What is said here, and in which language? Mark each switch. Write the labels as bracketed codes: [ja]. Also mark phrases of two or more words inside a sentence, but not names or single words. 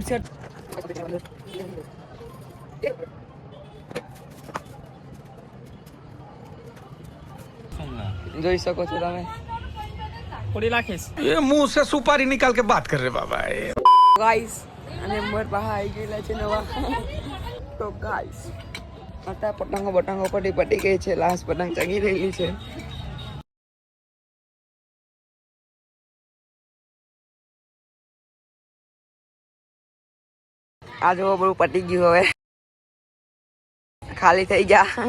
[gu] જોઈ શકો છો તમે. [hi] ये मुंह से सुपारी निकाल के बात कर रहे बाबा. [gu] ગાઈસ અને નંબર બહાર આવી ગયેલા છે નવા. તો ગાઈસ અત્યારે પતંગો પટી ગઈ છે. લાસ્ટ પતંગ ચગી રહેલી છે. આ જો બધું પટી ગયું, હવે ખાલી થઈ ગયા.